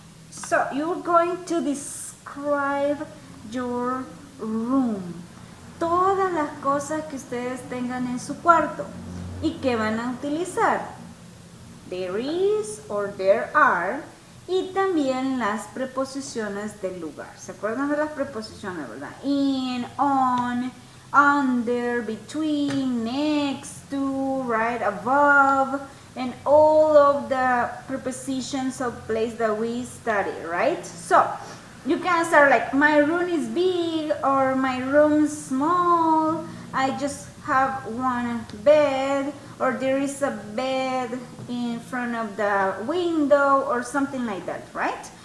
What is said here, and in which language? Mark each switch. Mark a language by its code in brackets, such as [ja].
[en] So you're going to describe your room. [es] Todas las cosas que ustedes tengan en su cuarto y que van a utilizar. [en] There is or there are, [es] y también las preposiciones del lugar. ¿Se acuerdan de las preposiciones, verdad? [en] In, on, under, between, next to, right, above, and all of the prepositions of place that we study, right? So you can start like, my room is big, or my room is small, I just have one bed, or there is a bed in front of the window, or something like that, right?